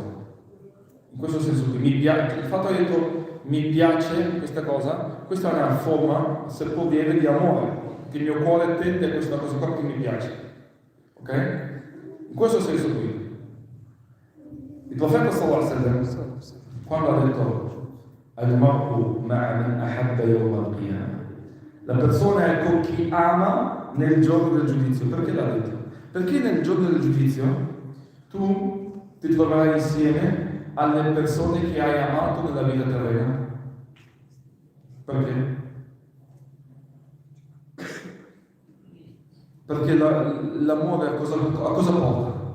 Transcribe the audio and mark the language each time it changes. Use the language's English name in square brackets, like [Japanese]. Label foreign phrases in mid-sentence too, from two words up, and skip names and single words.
[Italian] In questo senso qui, il fatto che ho detto mi piace questa cosa, questa è una forma, seppur lieve, di amore, che il mio cuore tende a questa cosa qua che mi piace. Ok? In questo senso qui. Il profeta [Arabic] صلى الله عليه وسلم, [Italian] quando ha detto [Arabic] المرء مع من أحب يوم القيامة, [Italian] la persona è con chi ama nel giorno del giudizio. Perché l'ha detto? Perché nel giorno del giudizio tu ti troverai insieme alle persone che hai amato nella vita terrena. Perché? Perché l'amore a cosa porta?